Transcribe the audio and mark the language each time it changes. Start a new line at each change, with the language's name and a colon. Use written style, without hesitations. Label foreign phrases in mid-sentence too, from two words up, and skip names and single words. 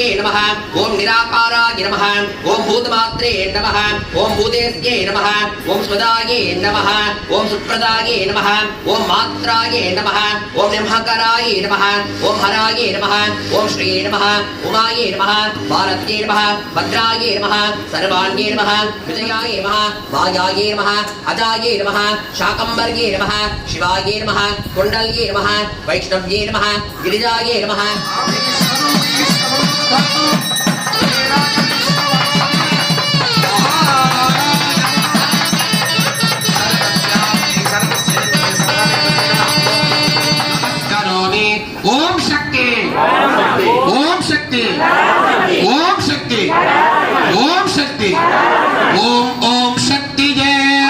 Sanskrit: नमः ओम् निराकाराय नमः ओम् भूतमात्रे नमः ओम् भूतेश्यै नमः ओम् स्वधायै नमः ओम् शुभदायै नमः ओम् मात्रायै नमः ओम् निम्हकरायै नमः ओम् हरायै नमः ओम् श्रियै नमः उमायै नमः भारत्यै नमः भद्रायै नमः शर्वाण्यै नमः विजयायै नमः मायायै नमः अजायै नमः शाकम्भर्यै नमः शिवायै नमः कुण्डल्यै नमः वैष्णव्यै नमः गिरिजाये नमः ओम शक्ति ओम शक्ति ओम शक्ति ओम शक्ति ओम ओम शक्ति जय